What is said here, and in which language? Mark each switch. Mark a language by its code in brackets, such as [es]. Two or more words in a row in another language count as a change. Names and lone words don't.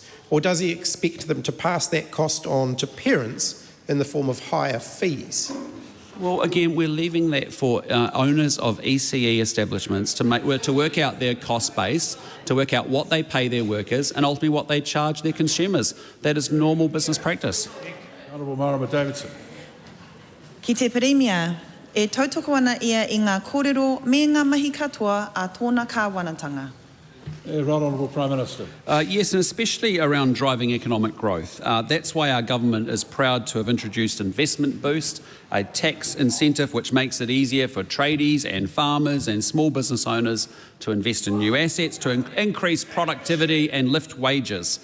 [en] Or does he expect them to pass that cost on to parents in the form of higher fees? Well, again, we're leaving that for owners of ECE establishments to work out their cost base, to work out what they pay their workers and ultimately what they charge their consumers. That is normal business practice. Honourable Marama Davidson. [mi] Ki te Peremia, e tautoko ana ia I ngā kōrero me ngā mahi katoa a tōna kāwanatanga. [en] Right Honourable Prime Minister. Yes, and especially around driving economic growth. That's why our government is proud to have introduced Investment Boost, a tax incentive which makes it easier for tradies and farmers and small business owners to invest in new assets, to increase productivity and lift wages.